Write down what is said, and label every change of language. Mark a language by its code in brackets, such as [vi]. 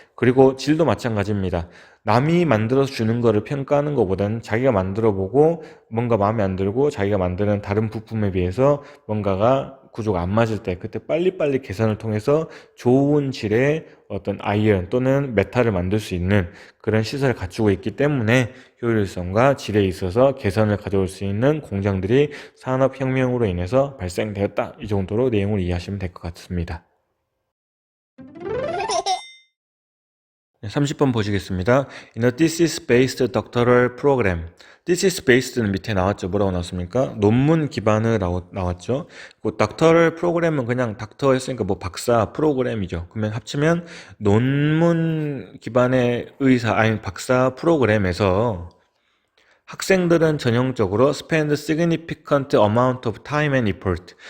[ko] 그리고 질도 마찬가지입니다. 남이 만들어서 주는 거를 평가하는 것보다는 자기가 만들어 보고 뭔가 마음에 안 들고 자기가 만드는 다른 부품에 비해서 뭔가가 구조가 안 맞을 때 그때 빨리빨리 개선을 통해서 좋은 질의 어떤 아이언 또는 메탈을 만들 수 있는 그런 시설을 갖추고 있기 때문에 효율성과 질에 있어서 개선을 가져올 수 있는 공장들이 산업혁명으로 인해서 발생되었다. 이 정도로 내용을 이해하시면 될 것 같습니다. 30번 보시겠습니다. [en] In a thesis-based doctoral program. [ko] thesis-based는 밑에 나왔죠. 뭐라고 나왔습니까? 논문 기반을 나왔죠. 그 doctoral program은 그냥 닥터 했으니까 뭐 박사 프로그램이죠. 그러면 합치면 논문 기반의 의사, 아니 박사 프로그램에서 학생들은 전형적으로 [en] spend significant amount of time and effort.